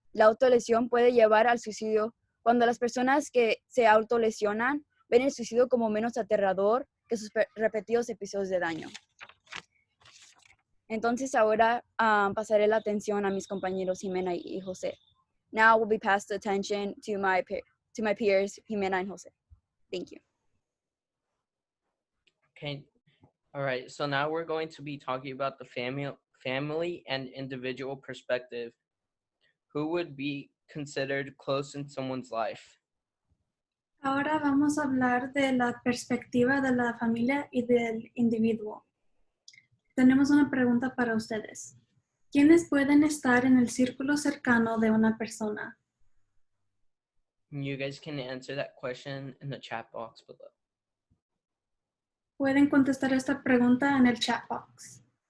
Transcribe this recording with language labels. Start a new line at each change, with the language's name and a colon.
Spanish: La autolesión puede llevar al suicidio cuando las personas que se autolesionan ven el suicidio como menos aterrador que sus repetidos episodios de daño. Entonces ahora pasaré la atención a mis compañeros Jimena y José.
English: Now will be passed the attention to my peers, Jimena and Jose. Thank you. Okay. All right. So now we're going to be talking about the family and individual perspective. Who would be considered close in someone's life?
Spanish: Ahora vamos a hablar de la perspectiva de la familia y del individuo. Tenemos una pregunta para ustedes. ¿Quiénes pueden estar en el círculo cercano de una persona?
English: You guys can answer that question in the chat box below.
Spanish: Pueden contestar esta pregunta en el chat box.